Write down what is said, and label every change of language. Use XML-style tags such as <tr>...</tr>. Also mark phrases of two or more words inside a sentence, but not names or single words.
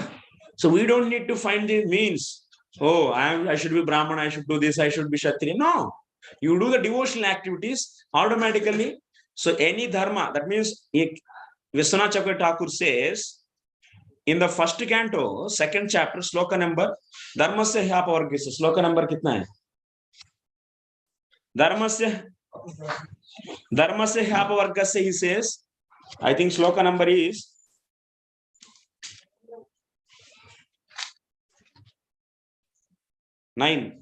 <en>So we don't need to find the means. Oh, I should be Brahman, I should do this, I should be Kshatriya. No. You do the devotional activities automatically. So any dharma, that means Vishwanath Chakravarti Thakur says, in the first canto, 2nd chapter, sloka number,</en> <sa>धर्मस्य ह्यापवर्गस्य,</sa> <hi>श्लोक नंबर कितना है?</hi> <sa>धर्मस्य ह्यापवर्गस्य,</sa> <en>he says, I think sloka number is 9.</en>